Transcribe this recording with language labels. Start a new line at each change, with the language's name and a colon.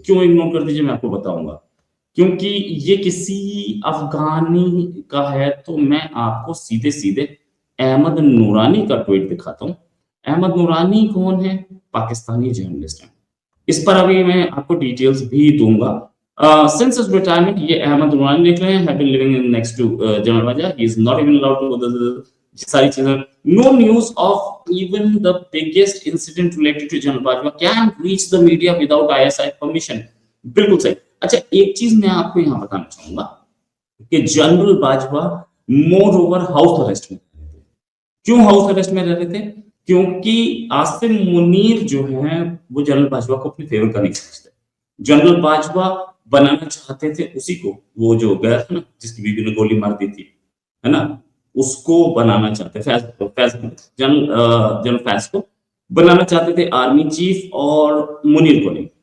Hindi: क्यों इग्नोर कर दीजिए मैं आपको बताऊंगा, क्योंकि ये किसी अफगानी का है। तो मैं आपको सीधे सीधे अहमद नूरानी का ट्वीट दिखाता हूँ। अहमद नूरानी कौन है? पाकिस्तानी जर्नलिस्ट है। इस पर अभी मैं आपको डिटेल्स भी दूंगा।
English: Since his retirement,
Hindi: ये अहमद नूरानी लिख रहे हैं,
English: have been living in next to general Bajwa, he is not even allowed to go the
Hindi: सारी चीजें।
English: No news of even the biggest incident related to general Bajwa can reach the media without ISI permission।
Hindi: बिल्कुल सही। अच्छा, एक चीज मैं आपको यहाँ बताना चाहूंगा कि general Bajwa more over house arrest में रह रहे थे। क्यों हाउस अरेस्ट में रह रहे थे? क्योंकि आसिम मुनीर जो है वो जनरल बाजवा को अपने फेवर का नहीं समझते। जनरल बाजवा बनाना चाहते थे उसी को, वो जो गया था ना जिसकी बीवी ने गोली मार दी थी, है ना, उसको बनाना चाहते जनरल फैज को बनाना चाहते थे आर्मी चीफ, और मुनीर को नहीं।